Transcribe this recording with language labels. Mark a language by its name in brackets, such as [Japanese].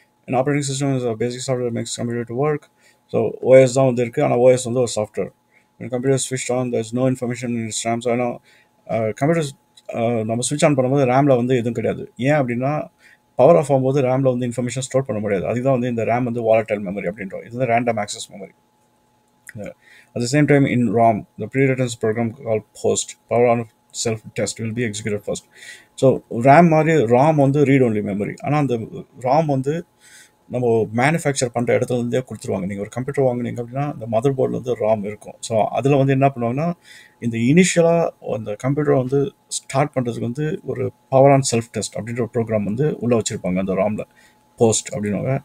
[Tamil] ஏன்னா operating system is basic software maths computer to work. So OS தான் வந்து இருக்குது, ஆனால் ஓஎஸ் வந்து ஒரு சாஃப்ட்வேர். கம்ப்யூட்டர் ஸ்விட்ச் on, there is no information in it's RAM. So ஏன்னா கம்ப்யூட்டர் நம்ம ஸ்விட்ச் ஆன் பண்ணும்போது ரேமில் வந்து எதுவும் கிடையாது. ஏன் அப்படின்னா பவர் ஆஃப் ஆகும்போது ரேமில் வந்து இன்ஃபர்மேஷன் ஸ்டோர் பண்ண முடியாது. அதுதான் வந்து இந்த ரேம் வந்து வாலட்டைல் மெமரி அப்படின்றோம். இது வந்து random access memory. [English] At the same time, in ROM, the pre-written program called POST, power on self test, will be executed first. [Tamil] So RAM மாதிரி ராம் வந்து ரீட் ஒன்லி மெமரி. ஆனால் அந்த ராம் வந்து நம்ம மேனுஃபேக்சர் பண்ணுற இடத்துல இருந்தே கொடுத்துருவாங்க. நீங்கள் ஒரு கம்ப்யூட்டர் வாங்குனீங்க அப்படின்னா அந்த மதர் போர்டில் வந்து ராம் இருக்கும். ஸோ அதில் வந்து என்ன பண்ணுவாங்கன்னா, இந்த இனிஷியலாக அந்த கம்ப்யூட்டரை வந்து ஸ்டார்ட் பண்ணுறதுக்கு வந்து ஒரு பவர் ஆன் செல்ஃப் டெஸ்ட் அப்படின்ற ஒரு ப்ரோக்ராம் வந்து உள்ளே வச்சுருப்பாங்க அந்த ராமில். போஸ்ட் அப்படின்னுவாங்க.